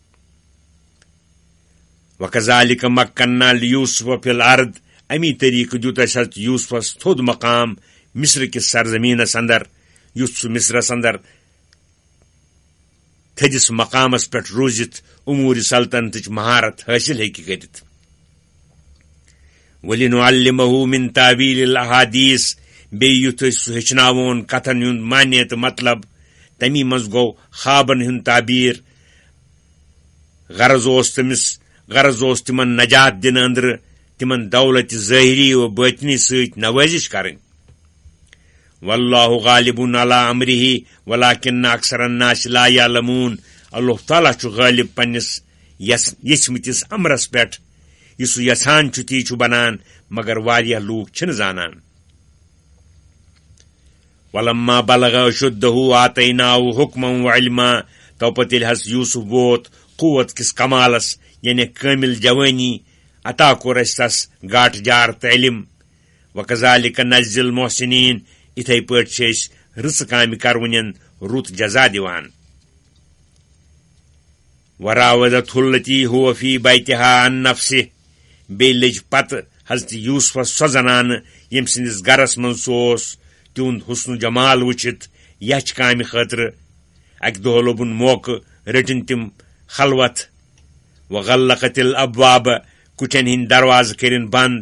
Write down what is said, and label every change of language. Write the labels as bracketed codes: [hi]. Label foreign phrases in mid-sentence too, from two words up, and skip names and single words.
[ar] وکذالک مکننا لیوسف فی الارض [ks] امی طریقہٕ دیُت اسہِ حضرت یوسفس تھوٚد مقام مصر کِس سرزمیٖنس اندر یُتھ سُہ مصرس اندر تھٔدِس مقامس پٮ۪ٹھ روٗزِتھ اموٗرِ سلطنتٕچ مہارت حٲصِل ہیٚکہِ کٔرِتھ [ar] ولنعلمہ من تعویل الاحادیث [ks] بیٚیہِ یُتھ أسۍ سُہ ہیٚچھناوون کتھن ہُنٛد معنے تہٕ مطلب تمی منٛز گوٚو خوابن ہُنٛد تعبیٖر غرض اوس تِمن نجات دِنہٕ أنٛدرٕ تِمن دولت ظٲہری و باطنی سۭتۍ نوٲزش کرٕنۍ [ar] واللہ غالب علی امرہ ولکن اکثر الناس لا یعلمون [ks] اللہ تعالیٰ چھُ غٲلب پننس یژھمٕتِس امرس پٮ۪ٹھ یہِ سُہ یژھان چھُ تی چھُ بنان مگر واریاہ لوٗکھ چھِنہٕ زانان [ar] ولما بلغ اشدہ آتیناہ حکما وعلما [ks] توپت ییٚلہِ حضرت یوسف ووت قوت کِس کمالس یعنی کٲمل جوانی عطا کوٚر اسہِ تس گاٹھ جار تہٕ علم [ar] وکذالک نجزی المحسنین [ks] اِتھے پٲٹھۍ چھِ أسۍ رٕژٕ کامہِ کرونٮ۪ن رُت جزا دِوان [ar] وراودتہ التی هو فی بیتہا عن نفسہ [ks] بیٚیہِ لٔج پتہٕ حضرت یوسفس سۄ زنانہٕ ییٚمہِ سٕنٛدِس گرس منٛز سُہ اوس تِہُنٛد حسن جمال وٕچھِتھ یچھ کامہِ خٲطرٕ اکہِ دۄہ لوٚبُن موقعہٕ رٔٹِن تِم خلوت [ar] وغلقت الابواب [ks] کُٹھٮ۪ن ہٕنٛدۍ دروازٕ کٔرِن بنٛد